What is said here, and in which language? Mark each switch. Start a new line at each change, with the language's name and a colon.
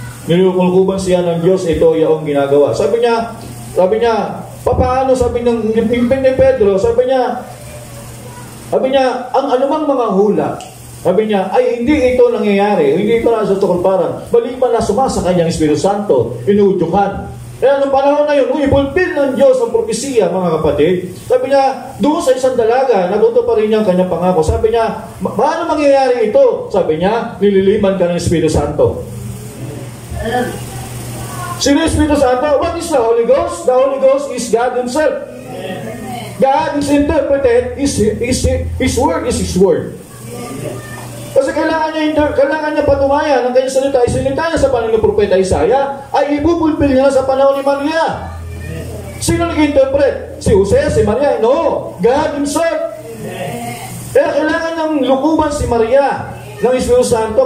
Filipino: Nilukulkuban siya ng Diyos, ito yaong ginagawa. Sabi niya, paano sabi ng ni Pedro, sabi niya, ang anumang mga hula, sabi niya, ay hindi ito nangyayari, hindi ito nasa tukulparan, maliban na sumasa kanyang Espiritu Santo, inuudyukan. Kaya nung panahon na yun, ipulpil ng Diyos ang propesiya, mga kapatid. Sabi niya, doon sa isang dalaga, natuto pa rin niya ang kanyang pangako. Sabi niya, paano mangyayari ito? Sabi niya, nililiman ka ng Espiritu Santo. Sino yung Espiritu Santo?
English: What is the Holy Ghost? The Holy Ghost is God Himself. God is interpreted, His Word is His Word.
Filipino: Kasi kailangan niya patunayan ang kanyang salita. Isinita niya sa panahon ng propeta Isaiah, ay ibubulpil niya sa panahon ni Maria. Sino nag-interpret? Si Jose, si Maria?
English: No, God Himself.
Filipino: Kaya kailangan ng lukuban si Maria ng Espiritu Santo.